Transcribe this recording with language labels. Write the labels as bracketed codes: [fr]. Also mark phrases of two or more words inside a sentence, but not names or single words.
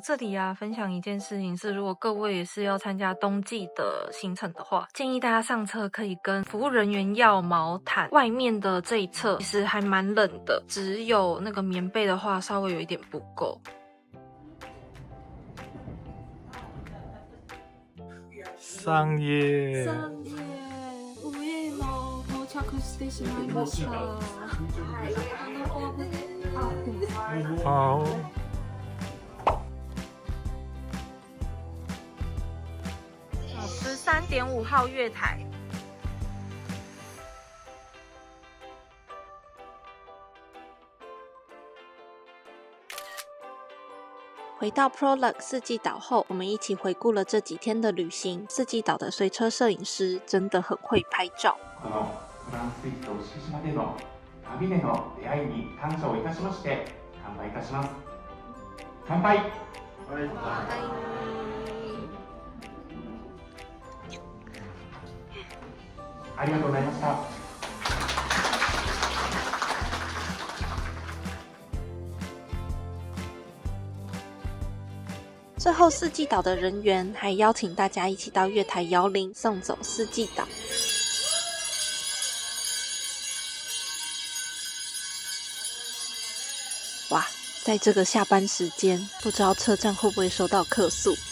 [zh] 这里啊，分享一件事情是，如果各位也是要参加冬季的行程的话，建议大家上车可以跟服务人员要毛毯。外面的这一侧其实还蛮冷的，只有那个棉被的话稍微有一点不够。 3夜 [ja] 午夜も到着してしまいました。 [zh] 好 13.5号月台。回到 Prolog 四季岛后，我们一起回顾了这几天的旅行。四季岛的随车摄影师真的很会拍照。 [ja] このトランスイート敷島での旅での出会いに感謝をいたしまして乾杯いたします。乾杯。ありがとうございました。 [zh] 最后四季岛的人员还邀请大家一起到月台摇铃送走四季岛。哇，在这个下班时间，不知道车站会不会收到客诉。